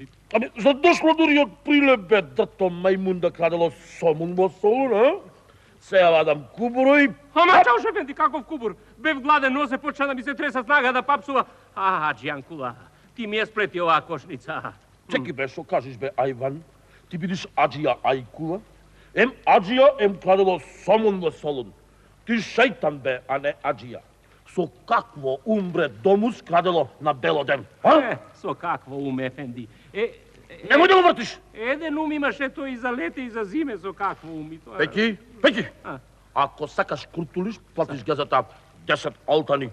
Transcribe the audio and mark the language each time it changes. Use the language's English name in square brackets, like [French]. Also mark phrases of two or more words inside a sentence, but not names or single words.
[Macedonian] Ами, за дошло дури од Прилеп, бе, дрто мајмун да крадело сомун во солун, а? Сеја вадам кубуро и... Ама чао, шефенди, каков кубур? Бев гладен, нозе почна да ми се треса снага да папсува. Аџијанкула, ти ми ја сплети оваа кошница. Чеки, бе, шо кажеш, бе, Ајван? Ти бидиш Аџија Ајкула? Ем Аџија, ем крадело сомун во солун. Ти шејтан, бе, а не Аџија. Со какво умбре домус крадело на белоден, а? Со какво ум, ефенди? Немој да го вртиш! Еден ум имаше тој и за лете и за зиме, со какво ум и тоа... Пеки! Ако сакаш куртулиш, платиш газата 10 алтани.